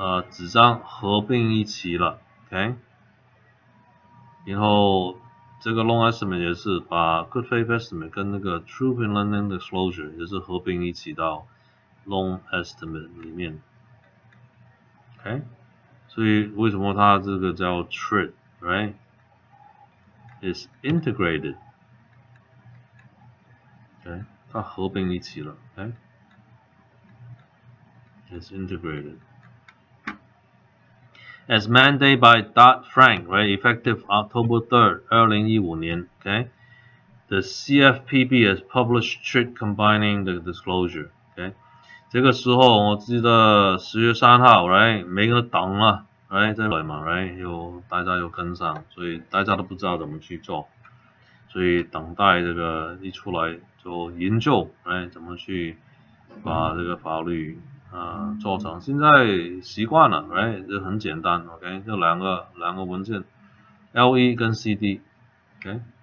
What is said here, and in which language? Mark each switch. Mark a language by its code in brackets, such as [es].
[zh] 纸张合并一起了 ，OK， 然后这个 loan estimate 也是把 good faith estimate 跟那个 truth in lending disclosure 也是合并一起到 loan estimate 里面 ，OK， 所以为什么它这个叫 TRID， right？ [en] is integrated， OK，它合并一起了，OK， is integrated。As mandated by Dodd-Frank, right, effective October 3rd, 2015年 okay, the CFPB has published TRID combining the disclosure, okay. [zh] 这个时候我记得10月3號 right, 每個人都等了 right, 在來嘛 right, 大家有跟上，所以大家都不知道怎么去做，所以等待这个一出来就研究 right, 怎么去把这个法律做成，现在习惯了 right， 就很简单 OK， 就两个文件 LE 跟 CD OK。